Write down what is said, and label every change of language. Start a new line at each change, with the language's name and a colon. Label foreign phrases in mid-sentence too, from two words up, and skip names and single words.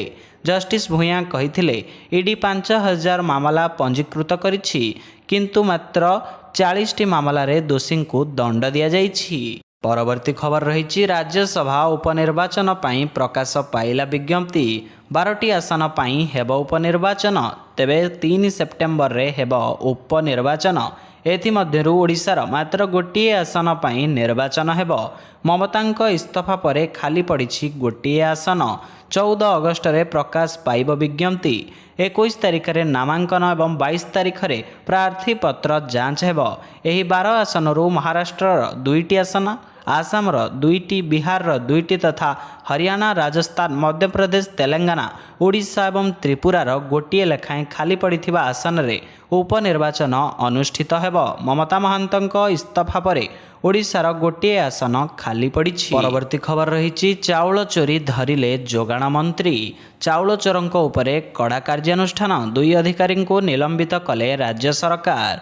Odia: ଜଷ୍ଟିସ ଭୂୟା କହିଥିଲେ ଇଡି 5000 ମାମଲା ପଞ୍ଜୀକୃତ କରିଛି, କିନ୍ତୁ ମାତ୍ର 40ଟି ମାମଲାରେ ଦୋଷୀ କୁ ଦଣ୍ଡ ଦିଆ ଯାଇଛି। ପରବର୍ତ୍ତୀ ଖବର ରହି ରାଜ୍ୟସଭା ଉପନିର୍ବାଚନ ପାଇଁ ପ୍ରକାଶ ପାଇଲା ବିଜ୍ଞପ୍ତି। 12ଟି ଆସନ ପାଇଁ ହେବ ଉପନିର୍ବାଚନ। ତେବେ 3 ସେପ୍ଟେମ୍ବର ରେ ହେବ ଉପନିର୍ବାଚନ। ଏଥିମଧ୍ୟରୁ ଓଡ଼ିଶାର ମାତ୍ର ଗୋଟିଏ ଆସନ ପାଇଁ ନିର୍ବାଚନ ହେବ। ମମତାଙ୍କ ଇସ୍ତଫା ପରେ ଖାଲି ପଡ଼ିଛି ଗୋଟିଏ ଆସନ। 14 ଅଗଷ୍ଟ ରେ ପ୍ରକାଶ ପାଇବ ବିଜ୍ଞପ୍ତି। 21 ତାରିଖ ରେ ନାମାଙ୍କନ ଏବଂ 22 ତାରିଖ ରେ ପ୍ରାର୍ଥୀ ପତ୍ର ଯାଞ୍ଚ ହେବ। ଏହି 12 ଆସନରୁ ମହାରାଷ୍ଟ୍ର 2ଟି ଆସନ ଆସାମର 2ଟି, ବିହାର 2ଟି ତଥା ହରିୟାଣା, ରାଜସ୍ଥାନ, ମଧ୍ୟପ୍ରଦେଶ, ତେଲଙ୍ଗାନା, ଓଡ଼ିଶା ଏବଂ ତ୍ରିପୁରାର ଗୋଟେ ଲେଖାଏଁ ଖାଲି ପଡ଼ିଥିବା ଆସନ ରେ ଉପନିର୍ବାଚନ ଅନୁଷ୍ଠିତ ହେବ। ମମତା ମହାନ୍ତଙ୍କ ଇସ୍ତଫା ପରେ ଓଡ଼ିଶାର ଗୋଟେ ଆସନ ଖାଲି ପଡ଼ିଛି। ପରବର୍ତ୍ତୀ ଖବର ରହି ଚାଉଳ ଚୋରି ଧରିଲେ ଯୋଗାଣ ମନ୍ତ୍ରୀ। ଚାଉଳ ଚୋରଙ୍କ ଉପରେ କଡ଼ା କାର୍ଯ୍ୟାନୁଷ୍ଠାନ, 2 ଅଧିକାରୀ କୁ ନିଲମ୍ବିତ କଲେ ରାଜ୍ୟ ସରକାର।